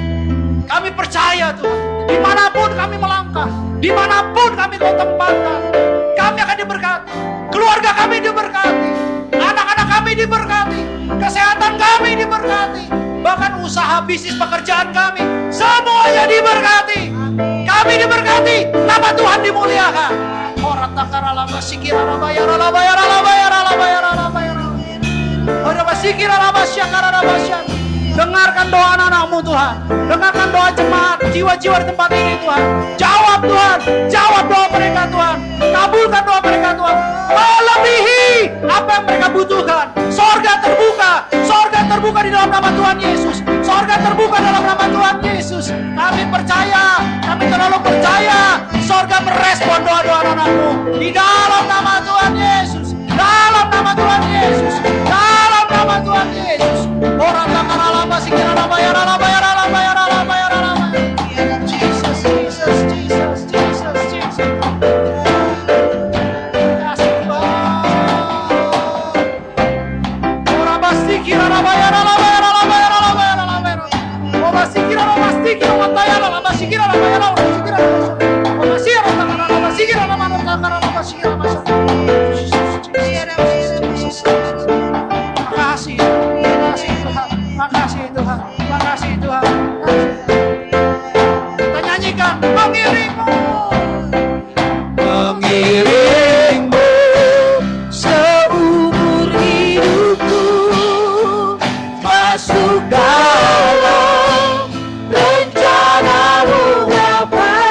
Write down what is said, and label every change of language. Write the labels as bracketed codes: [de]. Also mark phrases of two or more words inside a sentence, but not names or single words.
[id] Kami percaya Tuhan, dimanapun kami melangkah, dimanapun kami kau tempatkan, kami akan diberkati. Keluarga kami diberkati, anak-anak kami diberkati, kesehatan kami diberkati, bahkan usaha bisnis pekerjaan kami semuanya diberkati. Kami diberkati, nama Tuhan dimuliakan. Orang takara laba sikira laba yara laba yara laba yara laba yara laba yara. Orang sikira laba syakara laba syak. Dengarkan doa anak-anak-Mu Tuhan, dengarkan doa jemaat, jiwa-jiwa di tempat ini Tuhan. Jawab Tuhan, jawab doa mereka Tuhan, kabulkan doa mereka Tuhan. Melebihi apa yang mereka butuhkan. Sorga terbuka di dalam nama Tuhan Yesus. Sorga terbuka dalam nama Tuhan Yesus. Kami percaya, kami terlalu percaya. Sorga merespon doa-doa anak-anak-Mu di dalam nama Tuhan Yesus, dalam nama Tuhan Yesus, dalam nama Tuhan Yesus. Orang takkan alama sikira laba yara laba yara laba yara laba yara laba. Jesus, Jesus, Jesus, Jesus, Jesus. Kasih Tuhan. Orang basikira laba yara laba yara laba yara laba yara laba yara. Oh basikira laba sikira laba yara laba sikira laba yara laba sikira. Oh basikira takkan alama sikira laba takkan alama sikira laba. Makasih Tuhan, makasih Tuhan. Kita nyanyikan mengiringmu, mengiringmu seumur hidupku, masuk dalam rencana-Mu Bapa.